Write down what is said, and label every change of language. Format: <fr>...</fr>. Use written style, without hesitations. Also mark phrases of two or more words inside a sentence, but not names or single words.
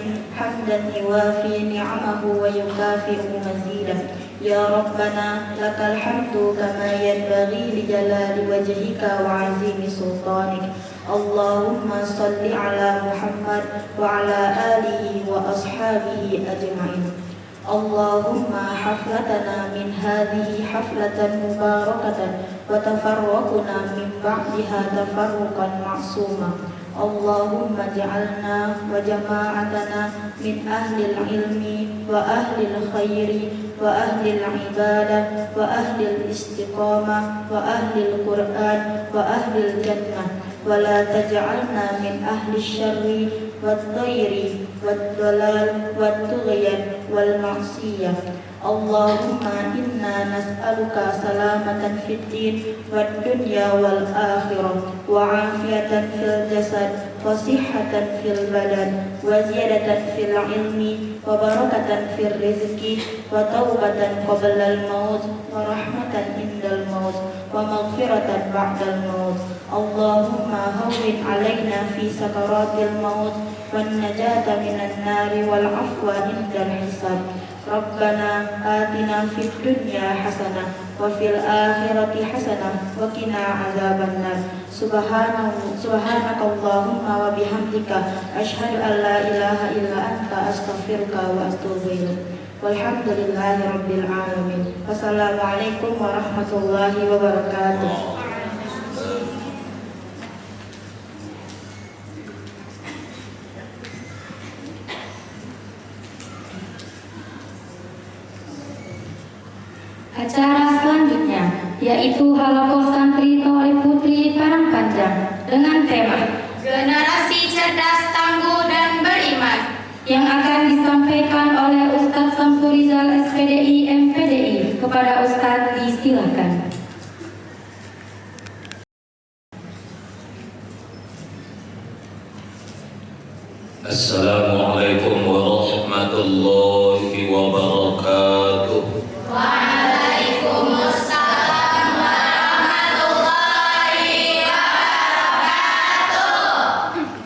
<ar>حمدًا يوافي نعمه ويكافئ مزيده. يا ربنا لك الحمد كما ينبغي لجلال وجهك وعظيم سلطانك. اللهم صل على محمد وعلى آله وأصحابه أجمعين. اللهم حفلتنا من هذه حفلة مباركة وتفرقنا من بعدها تفرقا معصوما. اللهم اجعلنا وجماعتنا من أهل العلم وأهل الخير وأهل العبادة وأهل الاستقامة وأهل القرآن وأهل الجنة ولا تجعلنا من أهل الشر والضير والضلال والطغيان والمعصية. اللهم إنا نسألك سلامة في الدين والدنيا والآخرة وعافية في الجسد وصحة في البدن وزيادة في العلم وبركة في الرزق وتوبة قبل الموت ورحمة عند الموت ومغفرة بعد الموت. اللهم هون علينا في سكرات الموت والنجاة من النار والعفو عند الحساب. ربنا آتنا في الدنيا حسنة وفي الآخرة حسنة وقنا عذاب النار. سبحانك اللهم وبحمدك أشهد أن لا إله إلا أنت أستغفرك وأتوب إليك. والحمد لله رب العالمين. والسلام عليكم ورحمة الله وبركاته.</ar> <id>Acara selanjutnya yaitu Halaqah Santri Thalib Putri Parangpanjang dengan tema Generasi Cerdas, Tangguh dan Beriman, yang akan disampaikan oleh Ustadz Samsurizal SPDI MPDI. Kepada Ustadz disilakan.</id> <ar>السلام عليكم ورحمة الله وبركاته. وعليكم السلام ورحمة الله وبركاته.</ar>